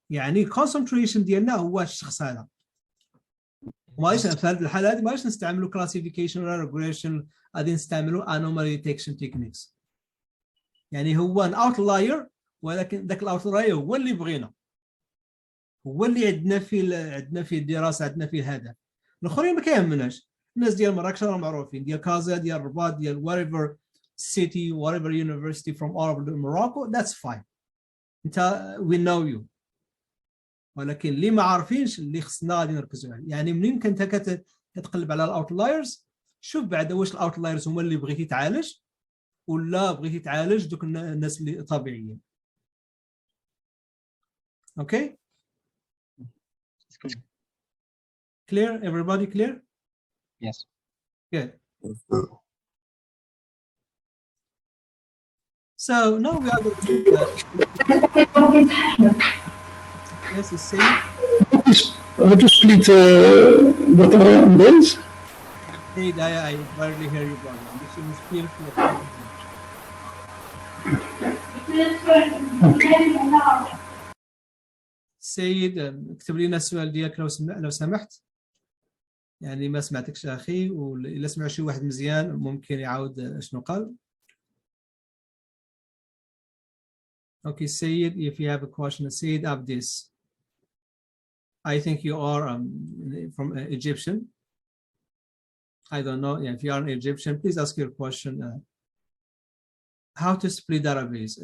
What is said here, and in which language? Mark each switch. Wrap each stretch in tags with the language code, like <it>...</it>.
<ar>يعني الكونسنتريشن ديالنا هو الشخص هذا. ماش في هذه الحاله هذه ماش نستعملوا كلاسيفيكيشن ولا ريجريشن، غادي نستعملوا انومالي ديتكشن تكنيكس. يعني هو ان اوتلاير، ولكن ذاك الاوتلاير هو اللي بغينا، هو اللي عندنا فيه الدراسه، عندنا فيه الهدف. الاخرين ما كيهمناش. الناس ديال مراكش راهم معروفين، ديال كازا، ديال الرباط، ديال</ar> <en>whatever city, whatever university from all over Morocco, that's fine.</en> <ar>انت</ar> <en>we know you.</en> <ar>ولكن اللي ما عارفينش اللي خصنا غادي نركزوا عليه. يعني منين كنت كتقلب على الاوتلايرز، شوف بعدا واش الاوتلايرز هما اللي بغيتي تعالج ولا بغيتي تعالج دوك الناس اللي طبيعيين.</ar> <en>Okay? Clear? Everybody clear? Yes. Good. So now we are going to yes, it's safe. How to split data on days? Hey, I barely hear you, brother. This is clear.</en> <ar>سيد اكتب لنا السؤال ديالك لو سمحت. يعني ما سمعتكش اخي، وإلا سمع شي واحد مزيان ممكن يعاود شنو قال.</ar> <en>Okay, Sayed, if you have a question, Sayed Abdis. I think you are from Egyptian. I don't know. Yeah, if you are an Egyptian, please ask your question. How to split database?</en>